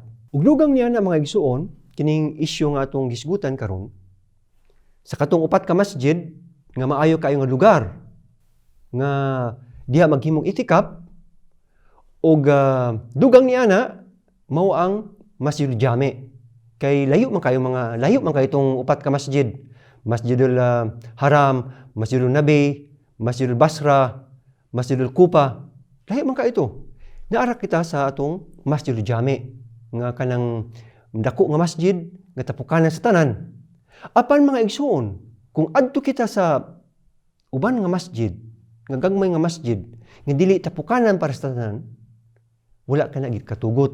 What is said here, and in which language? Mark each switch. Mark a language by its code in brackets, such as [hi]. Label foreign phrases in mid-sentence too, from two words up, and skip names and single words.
[ceb] Ug dugang niya na mga igsuon, kining isyu nga atong gisgutan karon, sa katong upat ka masjid nga maayo kayo nga lugar nga diha maghimog itikap, ug dugang niya na mao ang Masjidul Jami. Kay layo man kayo itong upat ka masjid. Masjidul Haram, Masjidul Nabi, Masjidul Basra, Masjidul Kupa, lahi man ka ito. Naara kita sa atong Masjidul Jami nga kanang dako nga masjid nga tapukanan sa tanan. Apan mga igsuon, kung adto kita sa uban nga masjid, nga gagmay nga masjid, nga dili tapukanan para sa tanan, wala ka na gid katugot.